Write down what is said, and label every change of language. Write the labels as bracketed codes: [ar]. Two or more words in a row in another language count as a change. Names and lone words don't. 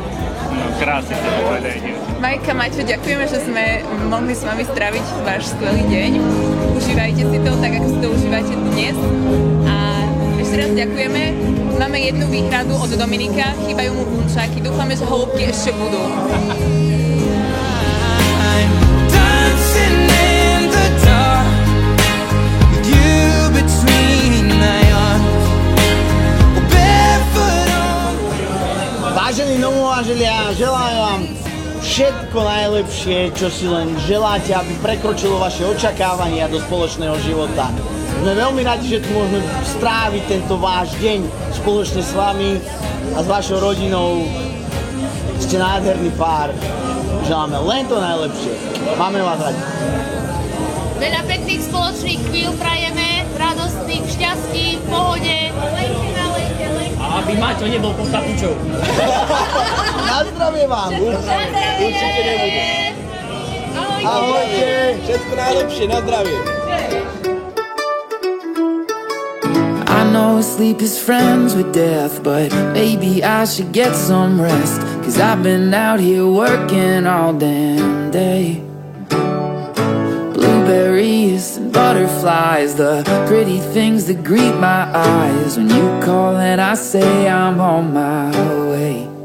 [sk] No krásne to povedajte. Majka, Maťo, ďakujeme, že sme mohli s vami stráviť váš skvelý deň. Užívajte si to tak, ako si to užívate dnes. A ešte raz ďakujeme. Máme jednu výhradu od Dominika, chýbajú mu bunčáky. Dúfame, že holúbky ešte budú. [en] I'm dancing in the dark with you between my arms, barefoot on. [sk] Vážení novomanželia, želám vám všetko najlepšie, čo si len želáte, aby prekročilo vaše očakávania do spoločného života. Sme veľmi radi, že tu môžeme stráviť tento váš deň spoločne s vami a s vašou rodinou. Ste nádherný pár. Želáme len to najlepšie. Máme vás radi. Veľa pekných spoločných chvíľ prajeme, radostných, šťastí, v pohode. Lejte na lejte. A aby Maťo nebol pod kapučou. Na zdravie vám. Určite nebude. Ahojte. Všetko najlepšie, na zdravie. [en] I know sleep is friends with death, but maybe I should get some rest, 'cause I've been out here working all damn day. Blueberries and butterflies, the pretty things that greet my eyes when you call and I say I'm on my way.